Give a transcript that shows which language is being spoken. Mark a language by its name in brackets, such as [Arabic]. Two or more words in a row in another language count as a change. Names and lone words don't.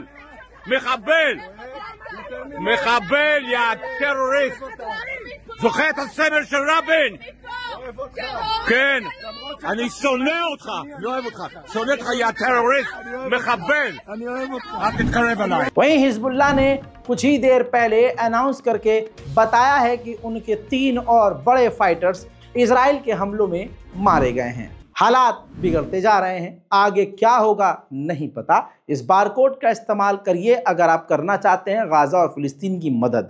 [Hebrew] מחבל! מחבל, יא טרוריסט! זוכר את הסמל של רבין? כן, אני שונא אותך, אני אוהב אותך, שונא אותך יא טרוריסט, מחבל, אל תתקרב אליי। [Hindi] वहीं हिजबुल्लाह ने कुछ ही देर पहले अनाउंस करके बताया है कि उनके 3 और बड़े फाइटर्स इजराइल के हमलों में मारे गए हैं। हालात बिगड़ते जा रहे हैं, आगे क्या होगा नहीं पता। इस बारकोड का इस्तेमाल करिए अगर आप करना चाहते हैं गाज़ा और फिलिस्तीन की मदद।